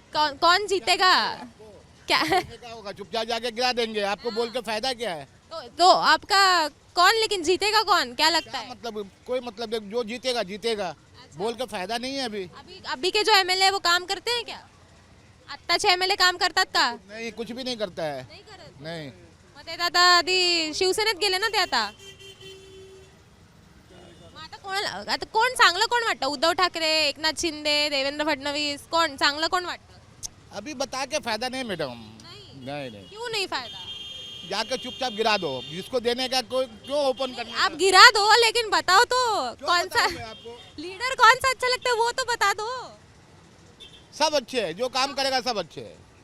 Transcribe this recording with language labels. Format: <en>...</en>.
<hi>कौन जीतेगा क्या? क्या होगा? चुपचाप जाके गिरा देंगे. आपको बोल के फायदा क्या है? तो आपका कौन, लेकिन जीतेगा कौन, क्या लगता है? मतलब कोई मतलब नहीं. जो जीतेगा जीतेगा. बोल के फायदा नहीं है अभी. अभी के जो एमएलए है वो काम करते हैं क्या?</hi> <mr>आत्ताचे एमएलए काम करतात का?</mr> <hi>नहीं, कुछ भी नहीं करता है.</hi> <mr>नाही करत.</mr> <hi>नहीं.</hi> <mr>मग ते आता आधी शिवसेनेत गेले ना ते आता. मग आता कोण चांगलं कोण वाटतं? उद्धव ठाकरे, एकनाथ शिंदे, देवेंद्र फडणवीस, कोण चांगलं कोण वाटतं?</mr> <hi>अभी बता के फायदा नहीं मैडम. नहीं. क्यों नहीं फायदा? जाके चुपचाप गिरा दो. जिसको देने का कोई क्यों ओपन करना? आप गिरा दो, लेकिन बताओ तो कौन सा आपको लीडर कौन सा अच्छा लगता है वो तो बता दो. सब अच्छे हैं. जो काम करेगा सब अच्छे है.</hi>